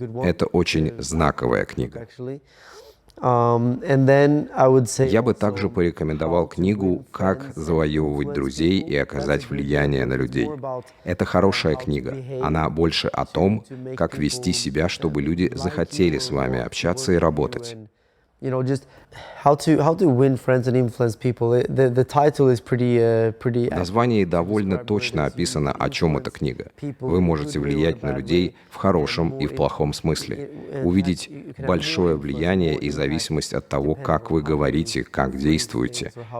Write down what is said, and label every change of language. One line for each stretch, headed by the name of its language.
Russian: Это очень знаковая книга. Я бы также порекомендовал книгу «Как завоевывать друзей и оказать влияние на людей». Это хорошая книга. Она больше о том, как вести себя, чтобы люди захотели с вами общаться и работать.
English: How to win friends and influence people. The title is pretty.
Russian: В названии довольно точно описано, о чем эта книга. Вы можете влиять на людей в хорошем и в плохом смысле. Увидеть большое влияние и зависимость от того, как вы говорите, как действуете.